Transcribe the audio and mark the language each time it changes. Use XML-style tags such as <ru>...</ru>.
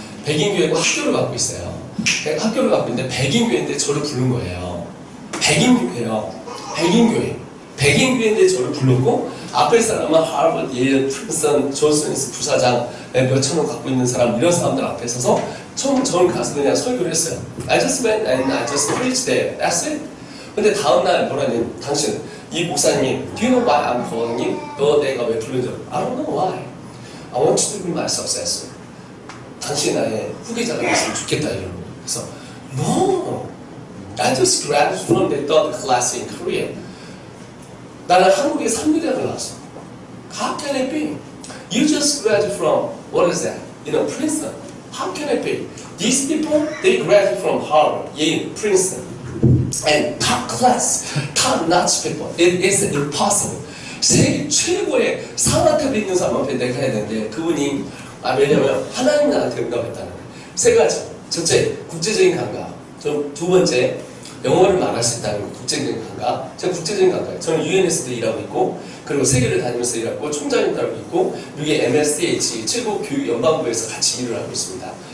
<ko>백인교회고 학교를 갖고 있어요. 학교를 갖고 있는데 백인교회인데 저를 부른 거예요. 백인교회예요. 백인교회. 백인교회인데 저를 불렀고 앞에 사람은 하버드, 예일, 프린스턴, 존슨앤존슨 부사장 몇천원 갖고 있는 사람 이런 사람들 앞에 서서 전 가서 그냥 설교를 했어요.</ko> <en>I just went and I just preached there. That's it.</en> <ko>근데 다음날 뭐라니 당신 이 목사님이</ko> <en>Do you know why I'm calling you?</en> <ko>너 내가 왜 부르는지</ko> <en>I don't know why. I want you to be my successor.</en> <ko>당신이 나의 후계자가 됐으면 좋겠다 이러고. 그래서</ko> <en>No. I just graduated from the third class in Korea.</en> <ko>나는 한국에 3대학을 나왔어.</ko> <en>How can it be? You just graduated from what is that? Princeton. How can it be? These people, they graduated from Harvard, Yale, Princeton. And top class, top notch people. It is impossible.</en> <ko>세계 최고의 상아탑에 있는 사람 앞에 내가 해야 되는데 그분이 왜냐면 하나님 나한테 응답했다는 거예요. 세 가지. 첫째, 국제적인 감각. 두 번째, 영어를 말할 수 있다는 국제적인 감각. 제가 국제적인 감각. 저는 UN에서도 일하고 있고 그리고 세계를 다니면서 일하고 총장님도 하고 있고 미국의 MSDH 최고 교육 연방부에서 같이 일을 하고 있습니다.</ko>